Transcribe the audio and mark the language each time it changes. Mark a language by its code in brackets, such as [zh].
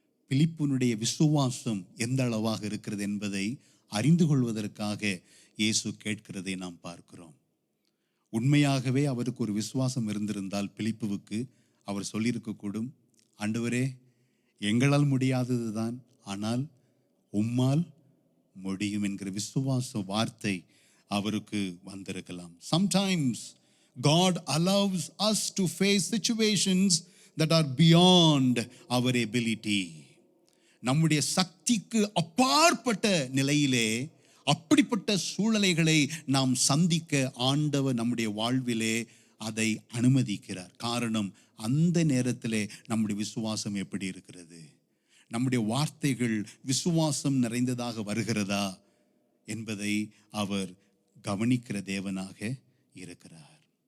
[ta] பிலிப்புனுடைய விசுவாசம் எந்த அளவாக இருக்கிறது என்பதை அறிந்து கொள்வதற்காக இயேசு கேட்கிறதை நாம் பார்க்கிறோம். உண்மையாகவே அவருக்கு ஒரு விசுவாசம் இருந்திருந்தால் பிலிப்புவுக்கு அவர் சொல்லியிருக்கக்கூடும், ஆண்டவரே, எங்களால் முடியாதது தான், ஆனால் உம்மால் முடியும் என்கிற விசுவாச வார்த்தை அவருக்கு வந்திருக்கலாம். [en] Sometimes God allows us to face situations that are beyond our ability. [ta] நம்முடைய சக்திக்கு அப்பாற்பட்ட நிலையிலே அப்படிப்பட்ட சூழ்நிலைகளை நாம் சந்திக்க ஆண்டவர் நம்முடைய வாழ்விலே அதை அனுமதிக்கிறார். காரணம், அந்த நேரத்திலே நம்முடைய விசுவாசம் எப்படி இருக்கிறது, நம்முடைய வார்த்தைகள் விசுவாசம் நிறைந்ததாக வருகிறதா என்பதை அவர் கவனிக்கிற தேவனாக இருக்கிறார்.